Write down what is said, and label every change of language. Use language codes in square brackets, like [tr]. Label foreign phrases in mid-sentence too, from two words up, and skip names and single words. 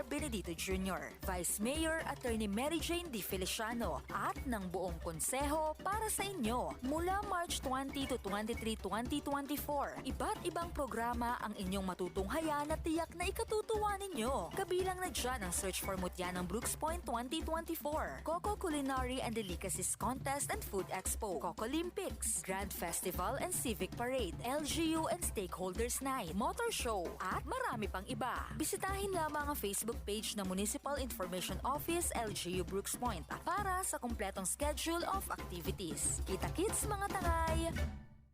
[tl] Benedito Jr., Vice Mayor Attorney Mary Jane D. Feliciano at ng buong konseho para sa inyo. Mula March 20 to 23, 2024, iba't ibang programa ang inyong matutunghayan at tiyak na ikatutuwa ninyo. Kabilang na dyan ang Search for Mutya ng Brooks Point 2024 2024, Coco Culinary and Delicacies Contest and Food Expo, Coco Olympics, Grand Festival and Civic Parade, LGU and Stakeholders Night, Motor Show, at marami pang iba. Bisitahin lamang ang Facebook page ng Municipal Information Office LGU Brooks Point para sa kumpletong [en] schedule of activities. [tl] Kita-kits mga tangay!